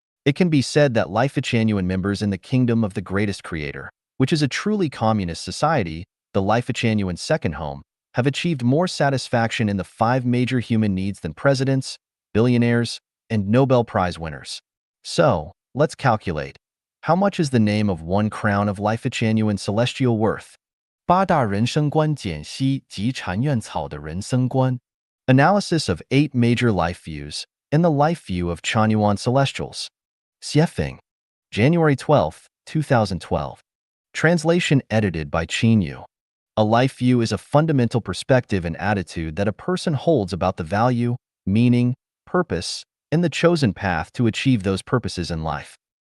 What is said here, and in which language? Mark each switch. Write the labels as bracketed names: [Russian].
[English] It can be said that Life-Genuine members in the kingdom of the greatest creator, which is a truly communist society, the Life-Genuine second home, have achieved more satisfaction in the five major human needs than presidents, billionaires, and Nobel Prize winners. So, let's calculate. How much is the name of one crown of Life-Genuine celestial worth? [Chinese] 八大人生观解析及禅院草的人生观 [English] Analysis of 8 major life views and the life view of Chanyuan Celestials. Xiefeng, January 12, 2012. Translation edited by Qinyu. A life view is a fundamental perspective and attitude that a person holds about the value, meaning, purpose, and the chosen path to achieve those purposes in life.